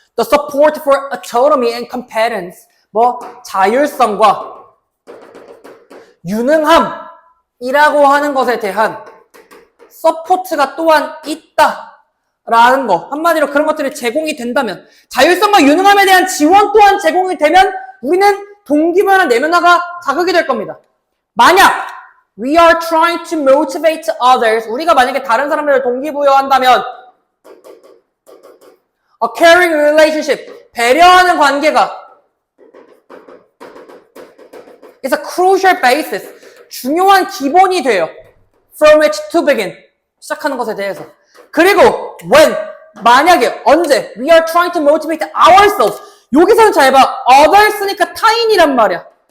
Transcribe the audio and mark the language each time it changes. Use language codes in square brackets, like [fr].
[en] The support for autonomy and competence, [ko] 뭐 자율성과 유능함이라고 하는 것에 대한 서포트가 또한 있다라는 거. 한마디로 그런 것들이 제공이 된다면, 자율성과 유능함에 대한 지원 또한 제공이 되면 우리는 동기부여나 내면화가 자극이 될 겁니다. 만약 [en] we are trying to motivate others, [ko] 우리가 만약에 다른 사람들을 동기부여한다면 [en] a caring relationship, [ko] 배려하는 관계가 [en] is a crucial basis, [ko] 중요한 기본이 돼요. [en] From which to begin, [ko] 시작하는 것에 대해서. 그리고 [en] when, [ko] 만약에, 언제 [en] we are trying to motivate ourselves, [ko] 여기서는 잘 봐. others니까 타인이란 말이야.